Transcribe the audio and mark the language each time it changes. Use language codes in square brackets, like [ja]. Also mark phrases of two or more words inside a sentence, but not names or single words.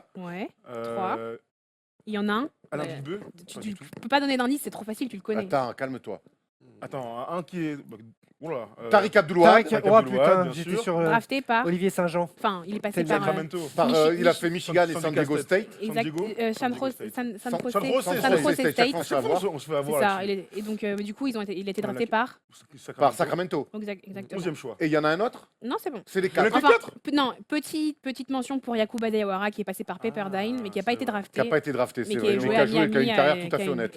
[fr] Ouais. Euh, Il y en a un. Alain Euh, Villebeu. Tu peux pas donner d'indice, c'est trop facile, tu le connais. Attends, calme-toi. Attends, un qui est. Oula. Tariq Abdoulouad. Tariq, Tariq oh Abdoulouad, putain, bien j'étais sûr. sur Drafté par. Olivier Saint-Jean. Enfin, il est passé C'est par. Sacramento. Il a fait Michigan et San Diego State. Exact. Diego. San Diego State. San San Jose Jose San State. Jose Chaque State. fois, À chaque fois, on se fait C'est avoir. ça. là-dessus. Et donc, du coup, il a été drafté Ok. par. Par Sacramento. Exactement. 11e choix. Et il y en a un autre? Non, c'est bon. C'est les Il y en a 4. que Enfin, 4 non, petite mention pour Yakuba Diawara qui est passé par Pepperdine, mais qui n'a pas c'est été vrai. drafté. Qui n'a pas été drafté, mais c'est qui vrai. a Mais joué qui à a joué, qui a une Miami. carrière tout à